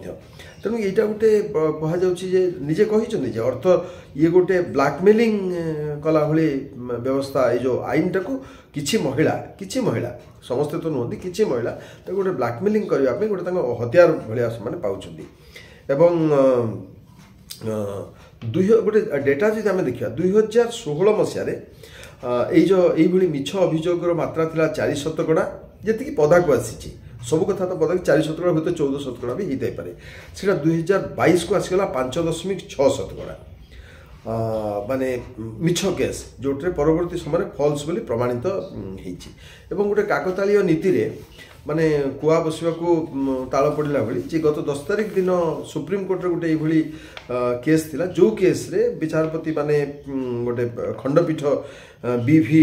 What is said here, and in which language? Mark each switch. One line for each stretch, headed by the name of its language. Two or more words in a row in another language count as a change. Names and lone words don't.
Odia: ତେଣୁ ଏଇଟା ଗୋଟେ କୁହାଯାଉଛି ଯେ ନିଜେ କହିଛନ୍ତି ଯେ ଅର୍ଥ ଇଏ ଗୋଟେ ବ୍ଲାକମେଲିଂ କଲା ଭଳି ବ୍ୟବସ୍ଥା। ଏଇ ଯେଉଁ ଆଇନଟାକୁ କିଛି ମହିଳା ସମସ୍ତେ ତ ନୁହନ୍ତି, କିଛି ମହିଳା ତାକୁ ଗୋଟେ ବ୍ଲାକମେଲିଂ କରିବା ପାଇଁ ଗୋଟେ ତାଙ୍କ ହତିଆର ଭଳିଆ ସେମାନେ ପାଉଛନ୍ତି। ଏବଂ ଗୋଟେ ଡେଟା ଯଦି ଆମେ ଦେଖିବା 2016 ମସିହାରେ ଏଇଭାବେ ମିଛ ଅଭିଯୋଗର ମାତ୍ରା ଲା 4% ଯେତ ପଦାକୁ ଆସିଛି ସବୁ କଥା ତ ପଦାକୁ 4% ହୁଏତ 14% ବି ହେଇଥାଇପାରେ। ସେଇଟା 2022କୁ ଆସିଗଲା 5.6%। ମାନେ ମିଛ କେସ୍ ଯେଉଁଥିରେ ପରବର୍ତ୍ତୀ ସମୟରେ ଫଲ୍ସ ବୋଲି ପ୍ରମାଣିତ ହେଇଛି। ଏବଂ ଗୋଟେ କାକତାଳୀୟ ନୀତିରେ ମାନେ କୁଆ ବସିବାକୁ ତାଳ ପଡ଼ିଲା ଭଳି ଯେ ଗତ 10 ତାରିଖ ଦିନ ସୁପ୍ରିମକୋର୍ଟରେ ଗୋଟେ ଏଇଭଳି କେସ୍ ଥିଲା, ଯେଉଁ କେସ୍ରେ ବିଚାରପତି ମାନେ ଗୋଟେ ଖଣ୍ଡପୀଠ ବି.ଭି.